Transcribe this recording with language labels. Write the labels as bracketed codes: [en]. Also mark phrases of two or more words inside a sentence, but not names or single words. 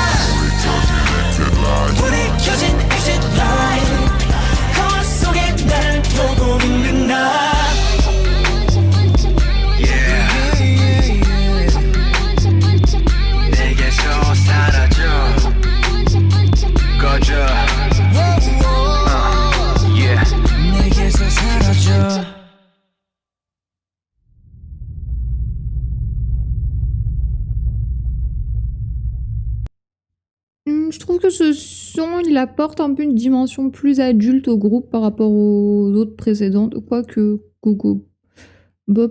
[ko] 불이 켜진 [en] exit light [ko] 거울 속에 나를 보고 있는 나 내게서 사라져 [fr] Je trouve que ce son, il apporte un peu une dimension plus adulte au groupe par rapport aux autres précédentes. Quoique, Coco Bop...